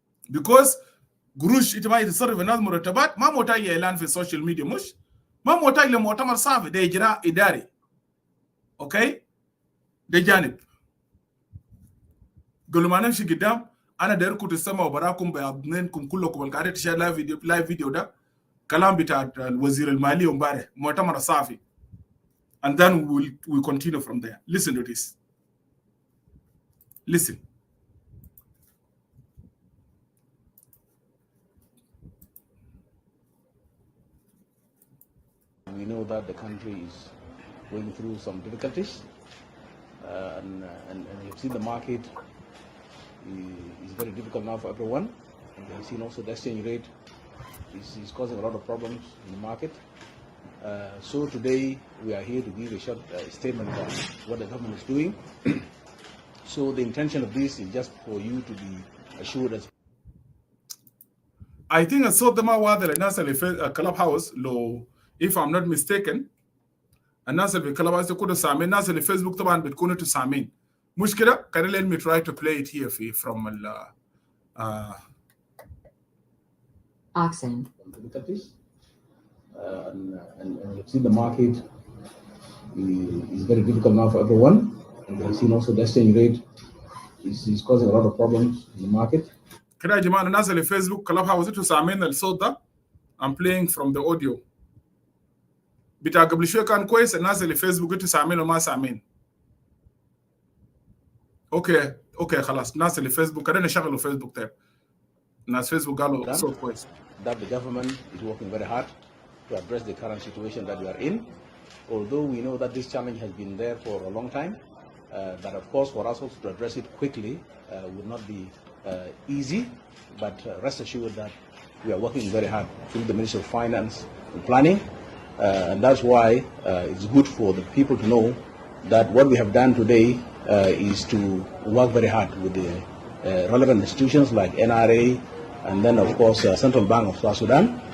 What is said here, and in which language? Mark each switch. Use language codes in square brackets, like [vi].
[ar] because قروش انت ما يتصرف الناس مرتبات ما محتاج اعلان في السوشيال ميديا، مش ما محتاج لمؤتمر صحفي، ده اجراء اداري. اوكي، ده جانب. قبل ما نمشي قدام انا دايركم تستمعوا براكم باذنكم كلكم القاعده تشاهد لايف فيديو ده كلام بتاع الوزير الماليه امبارح مؤتمر صحفي. [en] And then we'll continue from there. Listen to this. Listen. We know that the country is going through some difficulties, and you've seen the market is very difficult now for everyone. And you've seen also the exchange rate is causing a lot of problems in the market. So today we are here to give a short statement on what the government is doing. So the intention of this is just for you to be assured as I think [ar] الصوت ده ما واضح للناس اللي في كلاب هاوس لو [en] if I'm not mistaken. [ar] الناس اللي في كلاب هاوس يكونوا سامعين، الناس اللي في فيسبوك طبعا بتكونوا انتوا سامعين. مشكلة [en] can let me try to play it here from Oxen. Difficulties. And you've seen the market is very difficult now for everyone. And you've seen also the exchange rate is causing a lot of problems in the market. [ar] كده يا جماعة الناس اللي في فيسبوك كلاب هاوس انتوا سامعين الصوت ده. [en] I'm playing from the audio. [ar] بتاع قبل شوية كان كويس، الناس اللي في فيسبوك انتوا سامعين وما سامعين. اوكي خلاص، الناس اللي في فيسبوك خلينا نشغلوا فيسبوك طيب. الناس فيسبوك قالوا صوت كويس. [en] That the government is working very hard to address the current situation that we are in. Although we know that this challenge has been there for a long time, but of course for us also to address it quickly would not be easy, but rest assured that we are working very hard through the Ministry of Finance and Planning, and that's why it's good for the people to know that what we have done today is to work very hard with the relevant institutions like NRA, and then of course Central Bank of South Sudan,